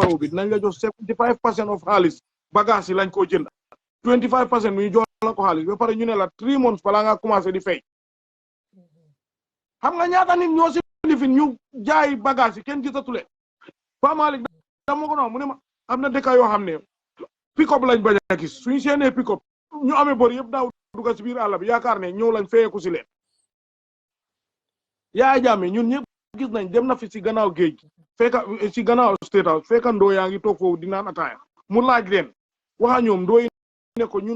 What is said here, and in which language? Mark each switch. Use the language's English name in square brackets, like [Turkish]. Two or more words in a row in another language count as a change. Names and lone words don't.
[Wolof] a ubbi dinañ la jox 75% of xaalis bagage yi lañ koo jënd 25% ñu jox la ko xaalis ba pare ñu ne la 3 months balaa nga commencé di fay xam nga ñaata nit ñoo si lifin ñu jaay bagage yi kenn gisatu leen Pa Malick dama ko noonu mu ne ma am na dëkk yoo xam ne pick-up lañ bañ a gis suñu seenee pick-up ñu amee bor yëpp daaw dugga si biir àll bi yaakaar ne ñëw lañ feyeeku si leen yaa jàmme ñun ñëpp gis nañ dem na fi si gannaaw géej fekka si gannaaw State House fekka ndoo yaa ngi toog foofu di naan ataaya mu laaj leen waxa ñoom ndoo yi ne ko ñun